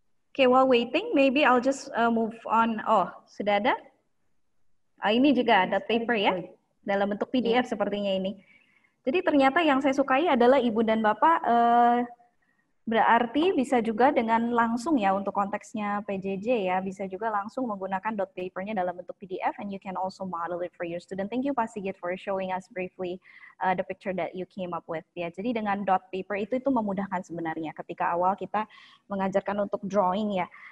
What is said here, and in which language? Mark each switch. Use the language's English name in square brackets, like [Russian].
[English] Okay, while waiting, maybe I'll just move on. [Indonesian] Oh, sudah ada? Ini juga ada paper ya, dalam bentuk PDF sepertinya ini. Jadi ternyata yang saya sukai adalah Ibu dan Bapak berarti bisa juga dengan langsung ya untuk konteksnya PJJ ya, bisa juga langsung menggunakan dot papernya dalam bentuk PDF, [English] and you can also model it for your student. Thank you Pak Sigit for showing us briefly the picture that you came up with ya. [Indonesian] Jadi dengan dot paper itu memudahkan sebenarnya ketika awal kita mengajarkan untuk drawing ya.